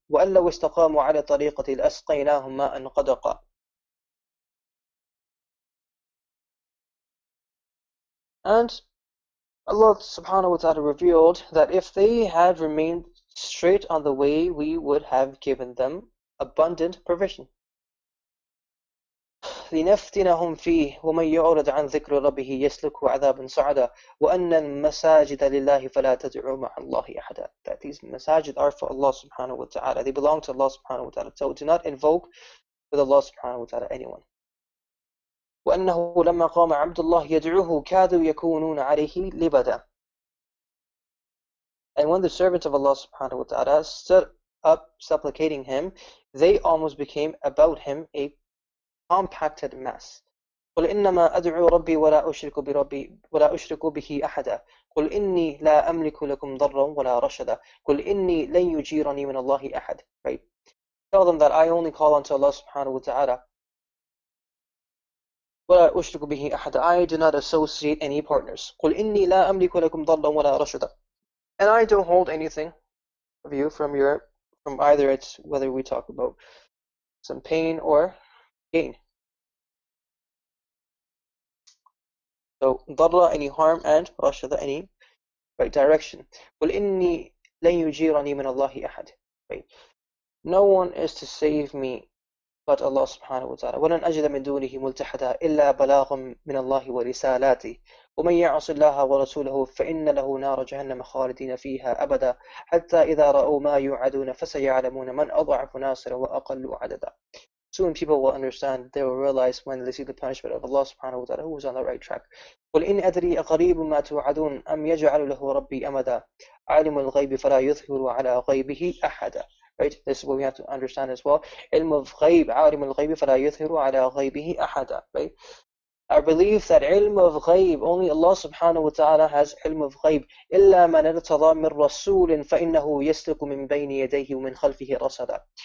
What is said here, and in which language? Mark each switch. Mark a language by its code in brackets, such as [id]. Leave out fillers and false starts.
[ar] وَأَن لَّوْ اسْتَقَامُوا عَلَى طَرِيقَةٍ لَأَسْقَيْنَاهُم مَّاءً غَدَقًا. [en] And Allah subhanahu wa ta'ala revealed that if they had remained straight on the way, we would have given them abundant provision. [ar] لنفتنهم فيه ومن يعرض عن ذكر ربه يسلكه عذابا صعدا وأن المساجد لله فلا تدعوا مع الله أحدا. [en] That these masajid are for Allah subhanahu wa ta'ala. They belong to Allah subhanahu wa ta'ala. So do not invoke with Allah subhanahu wa ta'ala anyone. [ar] وأنه لما قام عبد الله يدعوه كادوا يكونون عليه لبدا. [en] And when the servants of Allah subhanahu wa ta'ala stood up supplicating him, they almost became about him a compacted mass. [ar] قل إنما أدعو ربي ولا أشرك به أحدا قل إني لا أملك لكم ضرا ولا رشدا قل إني لن يجيرني من الله أحد. [en] Right? Tell them that I only call unto Allah subhanahu wa ta'ala. [ar] ولا أشرك به أحدا. [en] I do not associate any partners. [ar] قل إني لا أملك لكم ضرا ولا رشدا. [en] And I don't hold anything of you from either it's whether we talk about some pain or gain. So ضر, any harm, and رشد, any right direction. [ar] قل إني لن يجيرني من الله أحد. [en] Right? No one is to save me but Allah subhanahu wa ta'ala. [ar] ولن أجد من دونه ملتحدا إلا بلاغ من الله ورسالاته ومن يعص الله ورسوله فإن له نار جهنم خالدين فيها أبدا حتى إذا رأوا ما يوعدون فسيعلمون من أضعف ناصرا وأقل عددا. [en] Soon people will understand, they will realize when they see the punishment of Allah subhanahu wa ta'ala who is on the right track. [ar] قل إن أدري أقريب ما توعدون أم يجعل له ربي أمدا عالم الغيب فلا يظهر على غيبه أحدا. [en] Right? This is what we have to understand as well. [ar] علم الغيب عالم الغيب فلا يظهر على غيبه أحدا. [en] Right? Our belief that علم of غيب, only Allah subhanahu wa ta'ala has علم of غيب. [ar] إلا من ارتضى من رسول فإنه يسلك من بين يديه ومن خلفه رصدا.